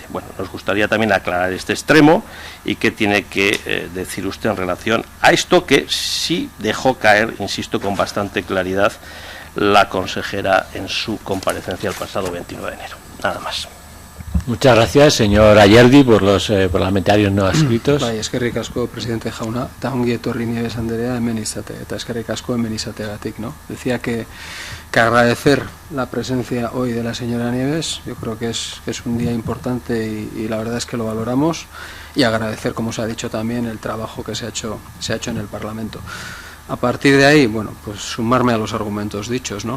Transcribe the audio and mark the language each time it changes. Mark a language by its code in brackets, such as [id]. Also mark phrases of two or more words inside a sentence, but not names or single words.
[es] Bueno, nos gustaría también aclarar este extremo y qué tiene que decir usted en relación a esto que sí dejó caer, insisto, con bastante claridad la consejera en su comparecencia el pasado 29 de enero. Nada más. Muchas gracias, señor Ayerdi, por los parlamentarios no adscritos. [eu] Bai, eskerrik asko, presidente jauna, eta ongi etorri Nieves Andrea hemen izate, eta eskerrik asko hemen izateagatik, [es] ¿no? Decía que agradecer la presencia hoy de la señora Nieves, yo creo que es un día importante y la verdad es que lo valoramos, y agradecer, como se ha dicho también, el trabajo que se ha hecho en el Parlamento. A partir de ahí, pues sumarme a los argumentos dichos, ¿no?